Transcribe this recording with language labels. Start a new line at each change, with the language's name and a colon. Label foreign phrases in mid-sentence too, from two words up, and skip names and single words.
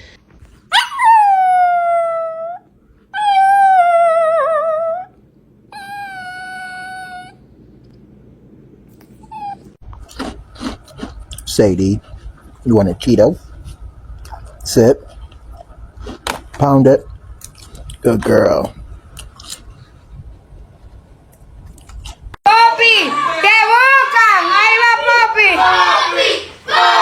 English: Sadie, you want a Cheeto? Sit. Pound it. Good girl.
Spanish: ¡Poppy! ¡Que buscan! ¡Ahí va Poppy! ¡Poppy!